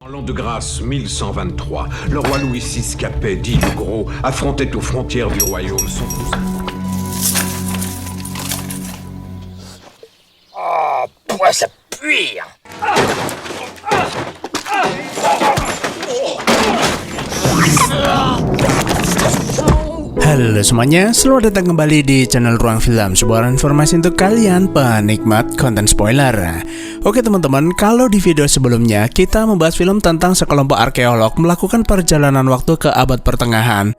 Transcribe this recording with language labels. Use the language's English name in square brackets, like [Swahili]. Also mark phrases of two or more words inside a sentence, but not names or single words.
[French] L'an de grâce 1123, le roi Louis VI Capet, dit le Gros, affrontait aux frontières du royaume son cousin. Oh, pourquoi ça pue? [Indonesian] Halo semuanya, selamat datang kembali di channel Ruang Film, sebuah informasi untuk kalian penikmat konten spoiler. Oke teman-teman, kalau di video sebelumnya kita membahas film tentang sekelompok arkeolog melakukan perjalanan waktu ke abad pertengahan.